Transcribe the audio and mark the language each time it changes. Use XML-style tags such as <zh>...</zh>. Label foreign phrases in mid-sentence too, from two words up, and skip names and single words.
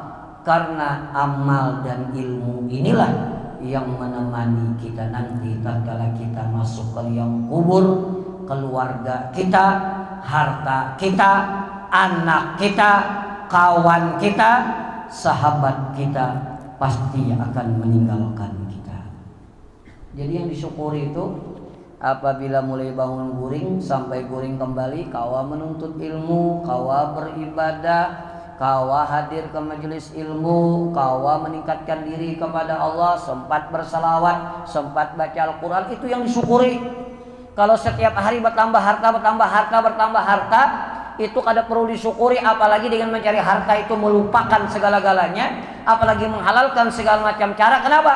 <id>Karena amal dan ilmu inilah yang menemani kita nanti tatkala kita masuk ke liang kubur, keluarga kita, harta kita, anak kita, kawan kita, sahabat kita pasti akan meninggalkan kita. Jadi yang disyukuri itu apabila mulai bangun guring sampai guring kembali, kawa menuntut ilmu, kawa beribadah, kawa hadir ke majelis ilmu, kawa meningkatkan diri kepada Allah, sempat bersalawat, sempat baca Al-Quran, itu yang disyukuri. Kalau setiap hari bertambah harta, itu kada perlu disyukuri, apalagi dengan mencari harta itu melupakan segala-galanya, apalagi menghalalkan segala macam cara. Kenapa?</id>